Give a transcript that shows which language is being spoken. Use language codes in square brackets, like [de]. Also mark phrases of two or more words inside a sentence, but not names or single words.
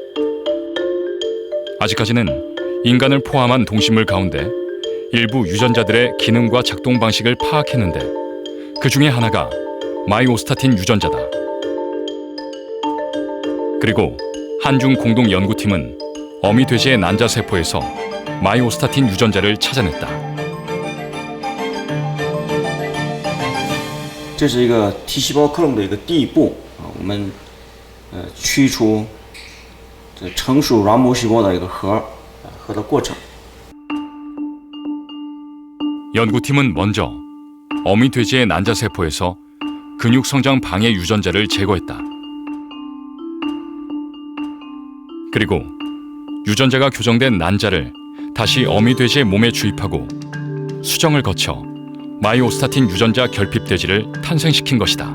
[ko] 아직까지는 인간을 포함한 동식물 가운데 일부 유전자들의 기능과 작동 방식을 파악했는데 그 중에 하나가 마이오스타틴 유전자다. 그리고 한중 공동 연구팀은 어미 돼지의 난자 세포에서 마이오스타틴 유전자를 찾아냈다. [zh] 这是一个 T 细胞克隆的一个第一步我们去除这成熟卵母细胞的一个核的过程。 [ko] 연구팀은 먼저 어미 돼지의 난자 세포에서 근육 성장 방해 유전자를 제거했다. 그리고 유전자가 교정된 난자를 다시 어미 돼지의 몸에 주입하고 수정을 거쳐 마이오스타틴 유전자 결핍 돼지를 탄생시킨 것이다.